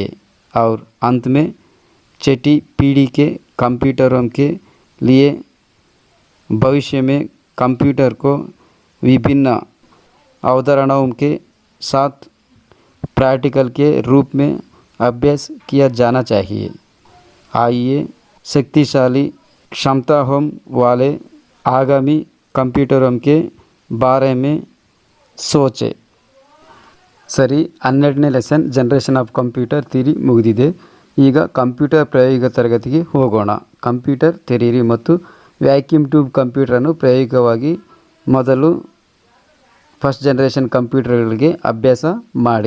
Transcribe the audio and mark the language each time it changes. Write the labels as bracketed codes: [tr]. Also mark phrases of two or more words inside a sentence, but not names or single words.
[hi] और अंत में छठी पीढ़ी के कंप्यूटरों के लिए भविष्य में कंप्यूटर को विभिन्न अवधारणाओं के साथ प्रैक्टिकल के रूप में अभ्यास किया जाना चाहिए. आइए शक्तिशाली क्षमताओं वाले आगामी कंप्यूटरों के बारे में सोचें. [kn] ಸರಿ, 12ನೇ [en] lesson generation of computer theory [kn] ಮುಗಿದಿದೆ. ಈಗ ಕಂಪ್ಯೂಟರ್ ಪ್ರಾಯೋಗಿಕ ತರಗತಿಗೆ ಹೋಗೋಣ. ಕಂಪ್ಯೂಟರ್ ತೆರೆಯಿರಿ ಮತ್ತು [en] vacuum tube [kn] ಕಂಪ್ಯೂಟರನ್ನು ಪ್ರಾಯೋಗಿಕವಾಗಿ ಮೊದಲು [en] first generation [kn] ಕಂಪ್ಯೂಟರ್ಗಳಿಗೆ ಅಭ್ಯಾಸ ಮಾಡಿ.